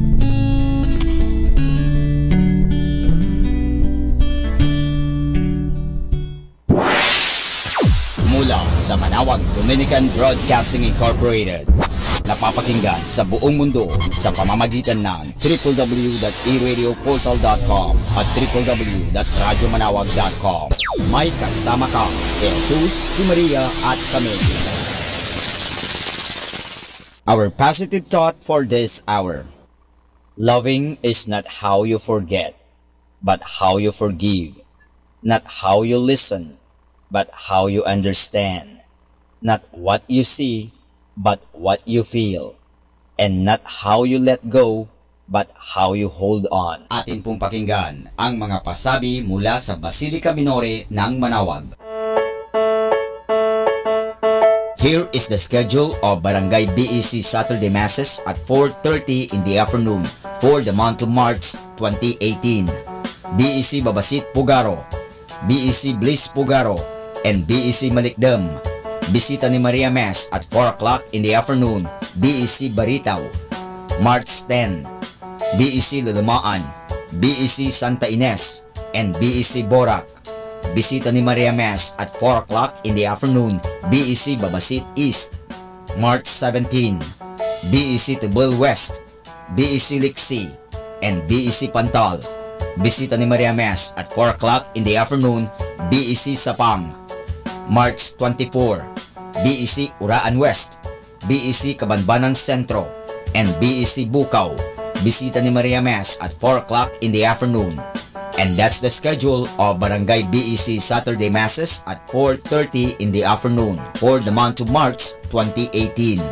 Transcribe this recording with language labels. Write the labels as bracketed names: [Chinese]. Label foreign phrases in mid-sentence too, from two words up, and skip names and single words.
[Filipino] Mula sa Manawag Dominican Broadcasting Incorporated, napapakinggan sa buong mundo sa pamamagitan ng www.eradioportal.com at www.radyomanawag.com. May kasama ka si Jesus, si Maria at kami. [English] Our positive thought for this hour. Loving is not how you forget, but how you forgive. Not how you listen, but how you understand. Not what you see, but what you feel. And not how you let go, but how you hold on. [Filipino] Atin pong pakinggan ang mga pasabi mula sa Basilica Minore ng Manawag. [English] Here is the schedule of Barangay BEC Saturday Masses at 4:30 in the afternoon for the month of March 2018. BEC Babasit Pugaro, BEC Bliss Pugaro, and BEC Malikdam. Bisita ni Maria Mass at 4 o'clock in the afternoon, BEC Baritaw. March 10, BEC Lulumaan, BEC Santa Ines, and BEC Borac. Bisita ni Maria Mass at 4 o'clock in the afternoon, BEC Babasit East. March 17, BEC Tubul West, BEC Liksi, and BEC Pantal. Bisita ni Maria Mass at 4 o'clock in the afternoon, BEC Sapang. March 24, BEC Uraan West, BEC Kabanbanan Sentro, and BEC Bukaw. Bisita ni Maria Mass at 4 o'clock in the afternoon. And that's the schedule of Barangay BEC Saturday Masses at 4:30 in the afternoon for the month of March 2018.